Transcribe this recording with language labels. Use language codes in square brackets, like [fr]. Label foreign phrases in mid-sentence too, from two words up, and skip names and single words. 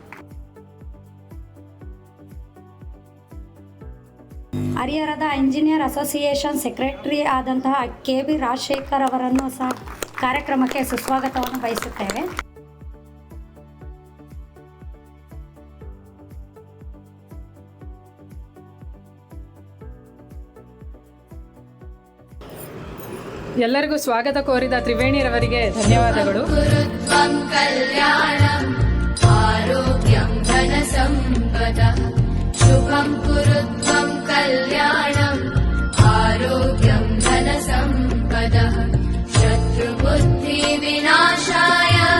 [kn] ಹರಿಹರದ [en] engineer association secretary [kn] ಆದಂತಹ KV ರಾಜಶೇಖರ್ ಅವರನ್ನು ಸಹ ಕಾರ್ಯಕ್ರಮಕ್ಕೆ ಸುಸ್ವಾಗತವನ್ನು ಬಯಸುತ್ತೇವೆ. ಎಲ್ಲರಿಗೂ ಸ್ವಾಗತ ಕೋರಿದ ತ್ರಿವೇಣಿರವರಿಗೆ ಧನ್ಯವಾದಗಳು. [sa] ಆರೋಗ್ಯಂ ಧನ ಸಂಪದಃ ಶುಭಂ ಕುರುತ್ವಂ ಕಲ್ಯಾಣಂ ಆರೋಗ್ಯಂ ಧನ ಸಂಪದಃ ಶತ್ರುಬುದ್ಧಿ ವಿನಾಶಾಯ